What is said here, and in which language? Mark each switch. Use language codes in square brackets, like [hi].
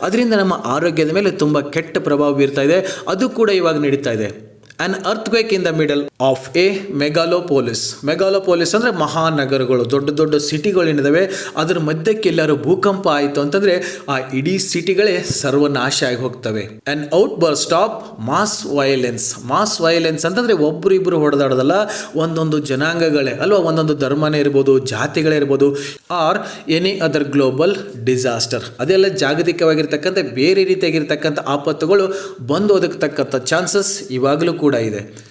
[kn] ಅದರಿಂದ ನಮ್ಮ ಆರೋಗ್ಯದ ಮೇಲೆ ತುಂಬ ಕೆಟ್ಟ ಪ್ರಭಾವ ಬೀರ್ತಾ ಇದೆ. ಅದು ಕೂಡ ಇವಾಗ ನಡೀತಾ ಇದೆ. [en] An earthquake in the middle of a megalopolis. [kn] ಮೆಗಾಲೋಪೋಲಿಸ್ ಅಂದರೆ ಮಹಾನಗರಗಳು, ದೊಡ್ಡ ದೊಡ್ಡ ಸಿಟಿಗಳೇನಿದ್ದಾವೆ ಅದರ ಮಧ್ಯಕ್ಕೆ ಎಲ್ಲರೂ ಭೂಕಂಪ ಆಯಿತು ಅಂತಂದರೆ ಆ ಇಡೀ ಸಿಟಿಗಳೇ ಸರ್ವನಾಶ ಆಗಿ ಹೋಗ್ತವೆ. [en] An outburst of mass violence. [kn] Mass violence ಅಂತಂದರೆ ಒಬ್ಬರಿಬ್ಬರು ಹೊಡೆದಾಡೋದಲ್ಲ, ಒಂದೊಂದು ಜನಾಂಗಗಳೇ ಅಲ್ವಾ, ಒಂದೊಂದು ಧರ್ಮನೇ ಇರ್ಬೋದು, ಜಾತಿಗಳೇ ಇರ್ಬೋದು, [en] Or any other global disaster. [kn] ಅದೆಲ್ಲ ಜಾಗತಿಕವಾಗಿರ್ತಕ್ಕಂಥ ಬೇರೆ ರೀತಿಯಾಗಿರ್ತಕ್ಕಂಥ ಆಪತ್ತುಗಳು ಬಂದು ಒದಗತಕ್ಕಂಥ ಚಾನ್ಸಸ್ ಇವಾಗಲೂ ಕೂಡ ಇದೆ.